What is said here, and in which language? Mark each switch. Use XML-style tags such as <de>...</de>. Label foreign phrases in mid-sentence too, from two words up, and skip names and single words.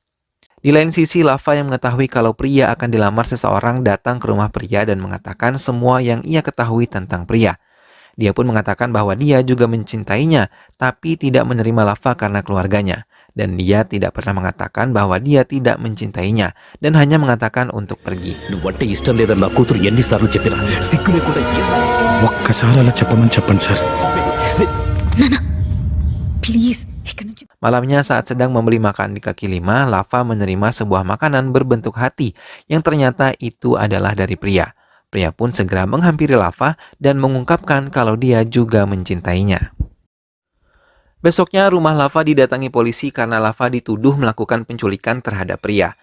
<id>Di lain sisi, Lava yang mengetahui kalau Priya akan dilamar seseorang datang ke rumah Priya dan mengatakan semua yang ia ketahui tentang Priya. Dia pun mengatakan bahwa dia juga mencintainya, tapi tidak menerima Lava karena keluarganya. Dan dia tidak pernah mengatakan bahwa dia tidak mencintainya, dan hanya mengatakan untuk pergi.</id> <te>నువ్వంటే ఇష్టం లేదని నా కూతురు ఎన్నిసార్లు చెప్పినా సిగ్గు లేకుండా ఒక్కసారి అలా చెప్పమని చెప్పండి సార్. ప్లీజ్ ఇక్కడ నుంచి</te> <id>Malamnya saat sedang membeli makan di kaki lima, Lava menerima sebuah makanan berbentuk hati yang ternyata itu adalah dari Priya. Priya pun segera menghampiri Lava dan mengungkapkan kalau dia juga mencintainya. Besoknya rumah Lava didatangi polisi karena Lava dituduh melakukan penculikan terhadap Priya.</id>